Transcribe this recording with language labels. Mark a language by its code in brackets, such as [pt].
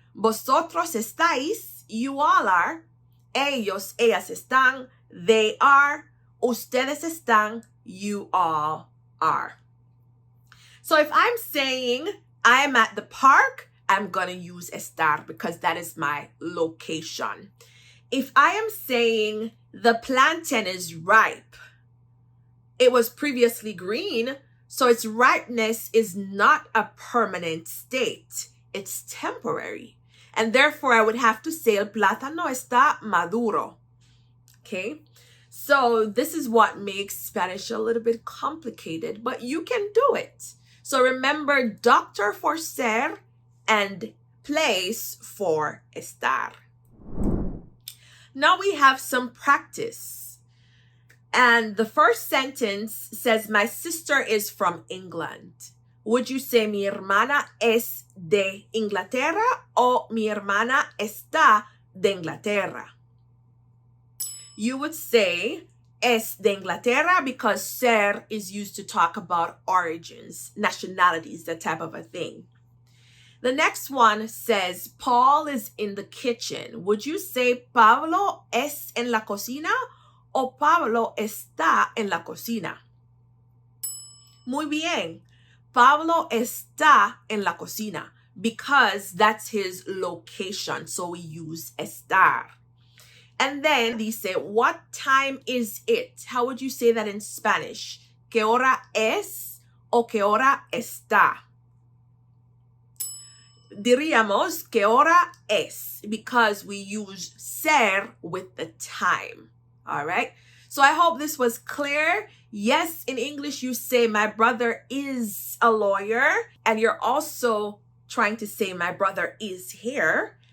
[es] Vosotros estáis, [en] you all are. [es] Ellos, ellas están, [en] they are. [es] Ustedes están, [en] you all are. So if I'm saying I am at the park, I'm going to use estar because that is my location. If I am saying the plantain is ripe, it was previously green, so its ripeness is not a permanent state. It's temporary. And therefore, I would have to say [es] el plátano está maduro. [en] Okay? So this is what makes Spanish a little bit complicated, but you can do it. So remember, doctor for ser and place for estar. Now we have some practice. And the first sentence says, my sister is from England. Would you say [es] mi hermana es de Inglaterra o mi hermana está de Inglaterra? [en] You would say [es] es de Inglaterra [en] because ser is used to talk about origins, nationalities, that type of a thing. The next one says, Paul is in the kitchen. Would you say [es] Pablo es en la cocina o Pablo está en la cocina? Muy bien. Pablo está en la cocina [en] because that's his location. So we use estar. And then they say, what time is it? How would you say that in Spanish? [es] ¿Qué hora es o qué hora está? Diríamos ¿qué hora es? [en] Because we use ser with the time. All right. So I hope this was clear. Yes, in English, you say my brother is a lawyer. And you're also trying to say my brother is here.